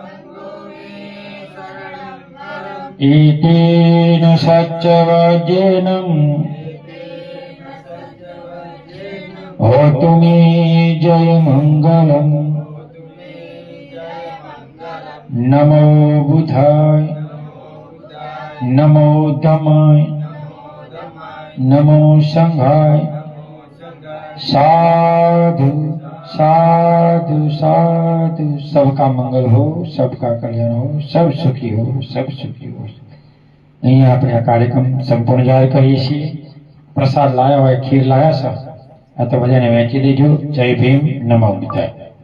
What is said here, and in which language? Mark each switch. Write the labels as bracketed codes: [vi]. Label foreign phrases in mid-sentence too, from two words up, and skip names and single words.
[pi] एतेन सत्यवज्ञेन होतु मे जय मंगलम् नमो बुधाय नमो धम्माय नमो संघाय साधु साधु साधु। [hi] सबका मंगल हो, सबका कल्याण हो, सब सुखी हो, सब सुखी हो। [gu] અહીં આપણે આ કાર્યક્રમ સંપૂર્ણ જાહેર કરીએ છીએ। પ્રસાદ લાયા હોય, ખીર લાયા છે, આ તો બધાને વહેંચી દેજો। જય ભીમ, નમો બુદ્ધાય।